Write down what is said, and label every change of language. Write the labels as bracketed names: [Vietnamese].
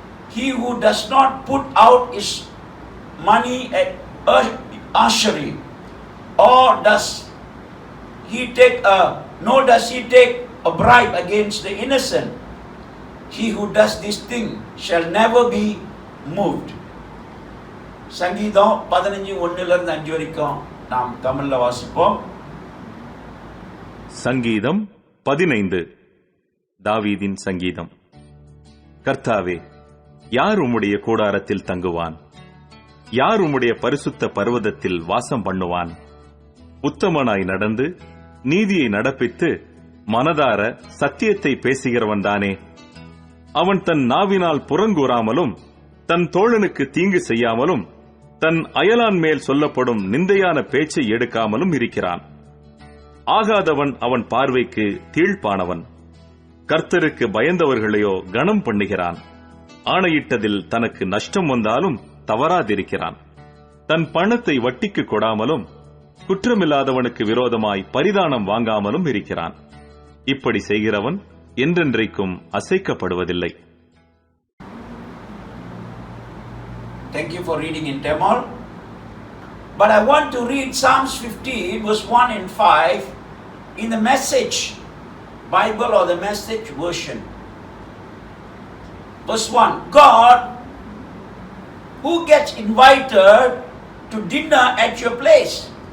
[English] He who does not put out his money at usury, or does he take a bribe against the innocent. He who does this thing shall never be moved. [Tamil] சங்கீதம் 15 1 5 வரைக்கும் நாம் தமிழ்ல வாசிப்போம். சங்கீதம் 15. தாவீதின் சங்கீதம். கர்த்தாவே, யார் உம்முடைய கூடாரத்தில் தங்குவான்? யார் உம்முடைய பரிசுத்த பர்வதத்தில் வாசம் பண்ணுவான்? உத்தமனாய் நடந்து நீதியை நடப்பித்து மனதார சத்தியத்தை பேசுகிறவன் தானே. அவன் தன் நாவினால் புறங்கூறாமலும் தன் தோழனுக்கு தீங்கு செய்யாமலும் தன் அயலான் மேல் சொல்லப்படும் நிந்தையான பேச்சை எடுக்காமலும் இருக்கிறான். ஆகாதவன் அவன் பார்வைக்கு தீழ்ப்பானவன். கர்த்தருக்கு பயந்தவர்களையோ கனம் பண்ணுகிறான். ஆணையிட்டதில் தனக்கு நஷ்டம் வந்தாலும் தவறாதிருக்கிறான். தன் பணத்தை வட்டிக்கு கொடாமலும் குற்றமில்லாதவனுக்கு விரோதமாய் பரிதானம் வாங்காமலும் இருக்கிறான். இப்படி செய்கிறவன் என்றென்றைக்கும் அசைக்கப்படுவதில்லை. [English] Thank you for reading in Tamil. But I want to read Psalms 15 verse 1 and 5 in the Message Bible or the Message version. Verse 1. God, who gets invited to dinner at your place?